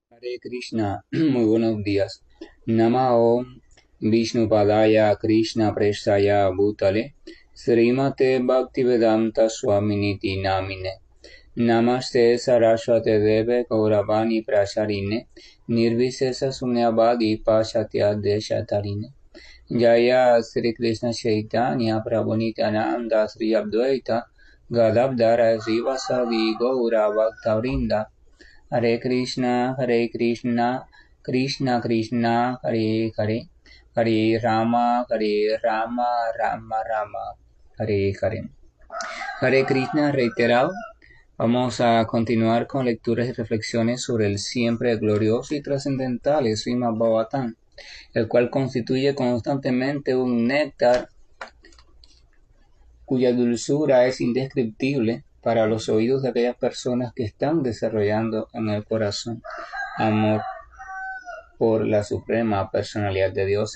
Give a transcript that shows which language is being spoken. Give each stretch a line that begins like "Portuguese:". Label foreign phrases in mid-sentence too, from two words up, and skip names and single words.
Sanskrit: हरे कृष्ण,
Spanish: muy buenos días.
Sanskrit: नमो विष्णु पादाय कृष्ण प्रेष्ठाय भूतले श्रीमते भक्तिवेदान्त स्वामिनिति नामिने नमस्ते सारस्वते देवे गौरवाणी प्रचारिणे निर्विशेष शून्यवादि पाश्चात्य देशतारिणे जय श्री कृष्ण चैतन्य प्रभु नित्यानन्द श्री अद्वैत गदाधर श्रीवासादि गौर भक्तवृन्द हरे कृष्ण, कृष्ण कृष्ण, हरे हरे, हरे राम, राम राम, हरे हरे. हरे कृष्ण reiterado.
Spanish: Vamos a continuar con lecturas y reflexiones sobre el siempre glorioso y trascendental Srimad Bhagavatam, el cual constituye constantemente un néctar cuya dulzura es indescriptible para los oídos de aquellas personas que están desarrollando en el corazón amor por la suprema personalidad de Dios.